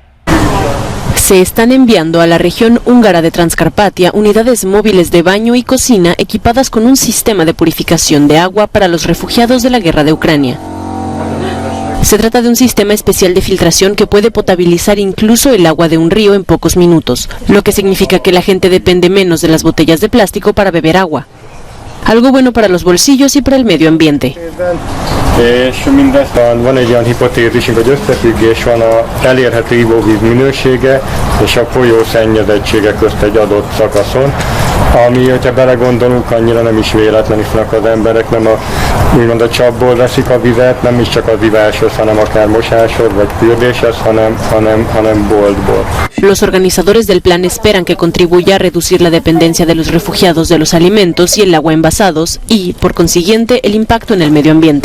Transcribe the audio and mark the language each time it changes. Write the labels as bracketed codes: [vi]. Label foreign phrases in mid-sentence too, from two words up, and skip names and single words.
[es] Se están enviando a la región húngara de Transcarpatia unidades móviles de baño y cocina equipadas con un sistema de purificación de agua para los refugiados de la guerra de Ucrania. Se trata de un sistema especial de filtración que puede potabilizar incluso el agua de un río en pocos minutos, lo que significa que la gente depende menos de las botellas de plástico para beber agua. Algo bueno para los bolsillos y para el medio ambiente. [hu] És mindezt van egy olyan hipotézisünk, hogy összefüggés van a elérhető ivóvíz minősége és a folyó szennyezettsége közt egy adott szakaszon. ami, hogyha belegondolunk, annyira nem is véletlen isznak az emberek, nem úgymond a csapból veszik a vizet, nem is csak az iváshoz, hanem akár mosáshoz vagy fürdéshez, hanem boltból. [es] Los organizadores del plan esperan que contribuya a reducir la dependencia de los refugiados de los alimentos y el agua envasados y, por consiguiente, el impacto en el medio ambiente.